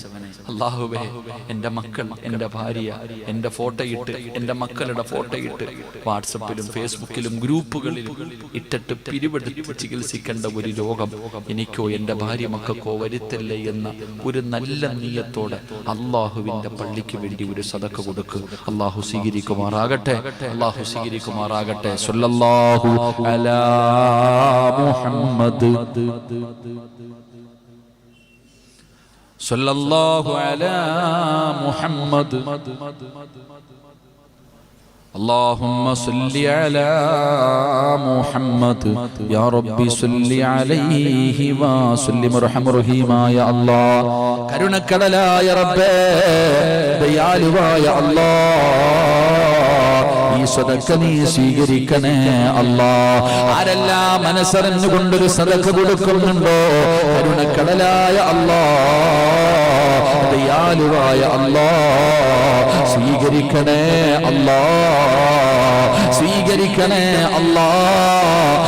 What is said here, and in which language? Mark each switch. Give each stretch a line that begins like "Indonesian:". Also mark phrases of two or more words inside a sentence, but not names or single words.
Malayalam: അള്ളാഹുവേ, എന്റെ മക്കൾ, എന്റെ ഭാര്യ, എന്റെ ഫോട്ടോയിട്ട്, എന്റെ മക്കളുടെ ഫോട്ടോയിട്ട് വാട്സപ്പിലും ഫേസ്ബുക്കിലും ഗ്രൂപ്പുകളിലും ഇട്ടിട്ട് പിരിവെടുത്ത് ചികിത്സിക്കേണ്ട ഒരു രോഗം എനിക്കോ എന്റെ ഭാര്യ മക്കൾക്കോ വരുത്തല്ലേ എന്ന ഒരു നല്ല നീയത്തോടെ അള്ളാഹുവിന്റെ പള്ളിക്ക് വേണ്ടി ഒരു സദഖ കൊടുക്കുക. അള്ളാഹു സ്വീകരിക്കുമാറാകട്ടെ, അള്ളാഹു സ്വീകരിക്കുമാറാകട്ടെ.
Arabic: صلى الله على محمد، صلى الله على محمد. اللهم صل على محمد يا ربي صل عليه وسلم ارحم رحيما يا الله.
Malayalam: കരുണക്കടലായ റബ്ബേ, ദയാലുവായ അല്ലാഹ്, ഈ സദഖ നീ സ്വീകരിക്കണേ അല്ലാഹ്. ആരെല്ലാം മനസ്സറിഞ്ഞുകൊണ്ടൊരു സദഖ കൊടുക്കുന്നുണ്ടോ, കരുണക്കടലായ അല്ലാഹ്, ദയാലുവായ അല്ലാഹ്, സ്വീകരിക്കണേ അല്ലാഹ്, സ്വീകരിക്കണേ അല്ലാഹ്.